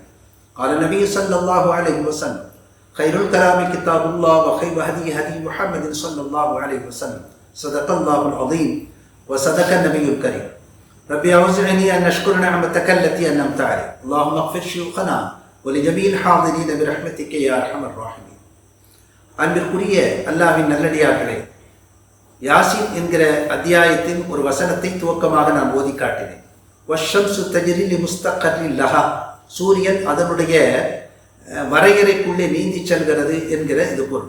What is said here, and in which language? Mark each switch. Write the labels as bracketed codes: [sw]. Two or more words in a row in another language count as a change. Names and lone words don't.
[ar] قال النبي صلى الله عليه وسلم: خير الكلام كتاب الله وخير هدي هدي محمد صلى الله عليه وسلم. صدق الله العظيم وصدق النبي الكريم. ربي أوزعني أن أشكر نعمتك التي أنعمت علي. اللهم اغفر شيوخنا ولجميع الحاضرين برحمتك يا أرحم الراحمين. [ta] அன்பிற்குரிய அல்லாஹ்வின் நல்லடியார்களே, யாசின் என்கிற அத்தியாயத்தின் ஒரு வசனத்தை துவக்கமாக நான் ஓதி காட்டினேன். [ar] والشمس تجري لمستقر لها, [ta] சூரியன் அதனுடைய வரையறைக்குள்ளே நீந்தி செல்கிறது என்கிற இது பொருள்.